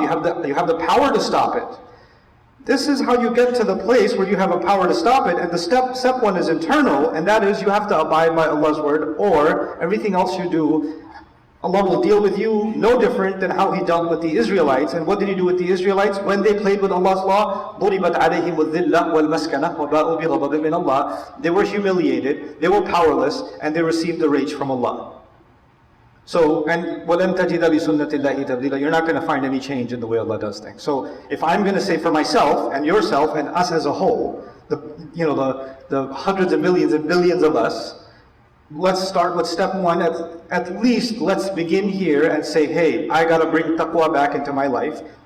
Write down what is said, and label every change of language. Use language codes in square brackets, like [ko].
[en] You have the power to stop it. This is how you get to the place where you have a power to stop it. And the step one is internal, and that is you have to abide by Allah's word, or everything else you do, Allah will deal with you no different than how He dealt with the Israelites. And what did He do with the Israelites? When they played with Allah's law, [ar] ضُرِبَتْ عَلَيْهِمُ الذِّلَّةُ وَالْمَسْكَنَةُ وَبَاءُوا بِغَضَبٍ مِّنَ اللَّهِ. [en] They were humiliated, they were powerless, and they received the rage from Allah. So, and [ar] وَلَمْ تَجِدَ لِسُنَّةِ اللَّهِ تَبْدِيلًا. [en] You're not going to find any change in the way Allah does things. So, if I'm going to say for myself and yourself and us as a whole, the hundreds of millions and billions of us, let's start with step one. At least let's begin here and say, hey, I got to bring taqwa back into my life.